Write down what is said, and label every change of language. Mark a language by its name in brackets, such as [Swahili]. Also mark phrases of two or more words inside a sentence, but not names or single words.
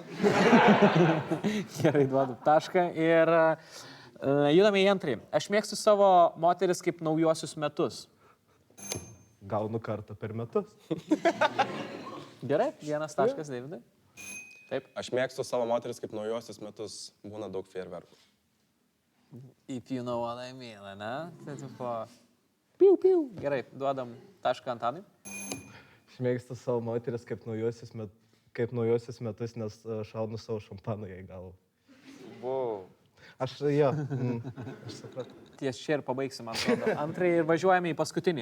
[Lithuanian] Gerai, duodu tašką ir judame į antrį. Aš mėgstu savo moteris kaip naujuosius metus. Gaunu kartą per metus. Gerai, vienas taškas, Davidai. Taip. Aš mėgstu savo moteris kaip naujosius metus, būna daug fejerverkų. [English] If you know what I mean, [Lithuanian] ne? Tai tipo... Piu. Gerai, duodam tašką Antanui. Aš mėgstu savo moteris kaip naujosius metus, nes šaunu savo šampaną jai galvą. Wow. Aš supratau. Ties čia ir pabaigsim, man atrodo. Antrąjį ir važiuojame į paskutinį.